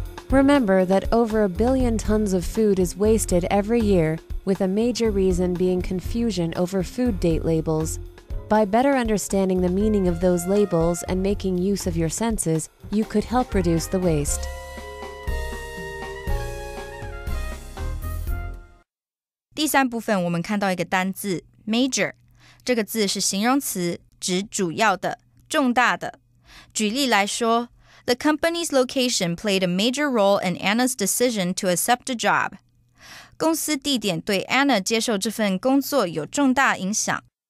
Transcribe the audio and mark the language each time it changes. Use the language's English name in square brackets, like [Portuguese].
[English] Remember that over 1 billion tons of food is wasted every year, with a major reason being confusion over food date labels. By better understanding the meaning of those labels and making use of your senses, you could help reduce the waste. [Chinese] 第三部分我们看到一个单字 major， 这个字是形容词，指主要的、重大的。举例来说， [English] The company's location played a major role in Anna's decision to accept a job. [Chinese] 公司地点对 Anna 接受这份工作有重大影响。